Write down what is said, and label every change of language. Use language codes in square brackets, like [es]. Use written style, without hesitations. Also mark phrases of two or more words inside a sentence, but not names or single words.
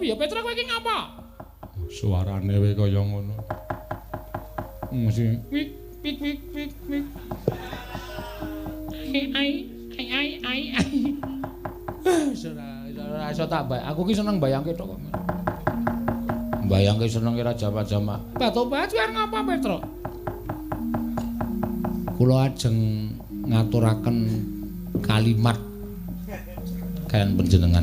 [jv] Piye Petra kowe iki ngapa? Suarane wae kaya ngono. Mesti wik wik wik wik wik. Ai. Ora iso tak bae. Aku ki seneng bayangke tok kok. Bayangke seneng ora jama-jama. Batobat kowe ngapa Petra? Kula ajeng ngaturaken kalimat kan panjenengan.